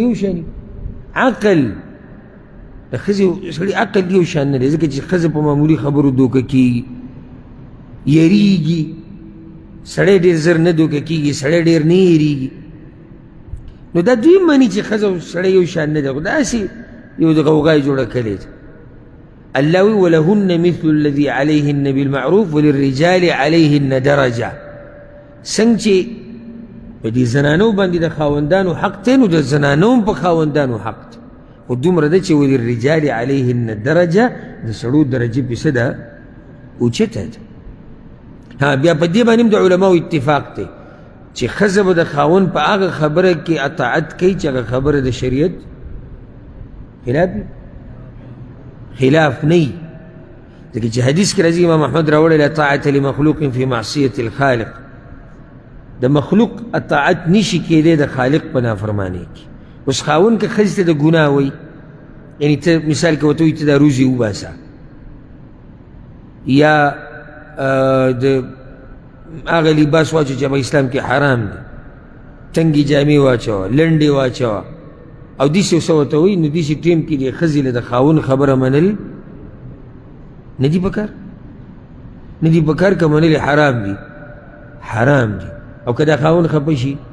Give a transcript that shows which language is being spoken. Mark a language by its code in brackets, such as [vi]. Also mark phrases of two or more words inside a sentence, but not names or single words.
[ps] یو شی نه عقل د ښځې او سړي عقل یو شان نه دی ځکه چې ښځه په معمولي خبرو دوکه کېږي یریږي سړی ډېر زر نه دوکه کېږي سړی ډېر نه یریږي نو دا دوی مني چې ښځه او سړی یو شان نه دی خو داسې یو د غوغا یې جوړه کړې ده الله وی [ar] ولهن مثل الذي عليهن بالمعروف وللرجال عليهن درجه [ps] څنګه چې په دې زنانو باندې د خاوندانو حق دی نو د زنانو هم په خاوندانو حق دی خو دومره ده چې [ar] وللرجال عليهن درجه [ps] د سړو درجې پسې ده اوچته ده بیا په دې باندې هم د علماو اتفاق دی چې ښځه به د خاوند په هغه خبره کې اطاعت کوي چې هغه خبره د شریعت خلاف نه وي ځکه چې حدیث کې راځي امام احمد راوړی [ar] لا طاعة لمخلوق في معصیة الخالق [ps] د مخلوق اطاعت نشي کېدی د خالق په نافرمانۍ کې اوس خاوند که ښځې ته د ګناه وایي یعنې ته مثال کې ورته وایي ته دا روزي وباسه یا د هغه لباس واچوه چې په اسلام کې حرام دی تنګې جامې واچوه لنډې واچوه او داسې یو څه ورته وایي نو داسې ټیم کې د ښځې له د خاوند خبره منل نه دي پکار نه دي پکار که منل حرام دي حرام دي او که دا خاوند خفه شي